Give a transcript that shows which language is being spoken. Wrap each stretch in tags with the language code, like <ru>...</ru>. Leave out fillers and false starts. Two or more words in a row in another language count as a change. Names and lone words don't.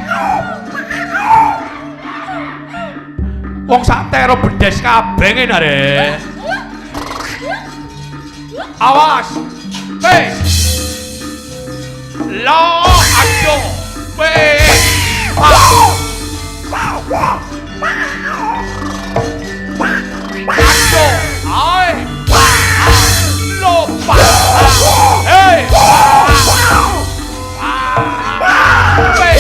<jv>Wong sak tero bedes kabeh ngene are. Awas. Wes. Lo ayo. Wes. Ayo. Ai. Lo pa. Hey. Wes.</jv>